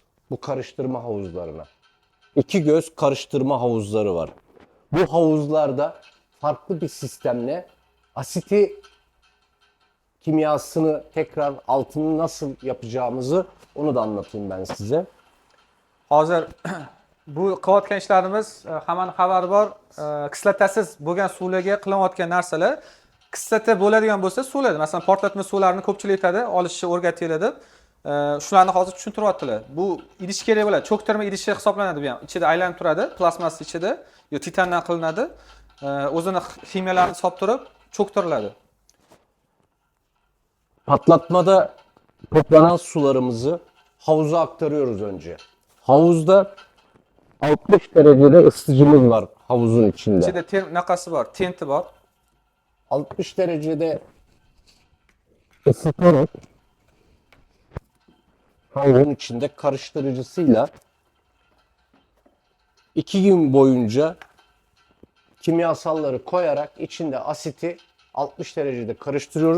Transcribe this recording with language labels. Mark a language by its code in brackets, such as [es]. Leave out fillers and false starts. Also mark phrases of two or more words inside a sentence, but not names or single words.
[tr] Bu karıştırma havuzlarına. İki göz karıştırma havuzları var. Bu havuzlarda farklı bir sistemle asiti kimyasını tekrar altını nasıl yapacağımızı onu da anlatayım ben size. [uz] Hozir bu qilayotgan ishlarimiz hammaning xabari bor. Kislotasiz bo'lgan suvlarga qilinayotgan narsalar kislota bo'ladigan bo'lsa suvlar, masalan, portlatma suvlarini ko'pchilik aytadi, olishni o'rgatinglar deb. Shularni hozir tushuntiryaptilar. Bu idish kerak bo'ladi. Cho'ktirma idishi hisoblanadi bu ham. Ichida aylanib turadi, plastmas ichida, yo titandan qilinadi. O'zini ximiyalarini solib turib cho'ktiriladi. [tr] Patlatmada toplanan sularımızı havuza aktarıyoruz önce. Havuzda 60 derecede ısıtıcımız var havuzun içinde. [uz] Ichida naqasi bor, tenti bor. [tr] 60 derecede ısıtarak havuzun içinde karıştırıcısıyla 2 gün boyunca kimyasalları koyarak içinde asiti 60 derecede karıştırıyoruz.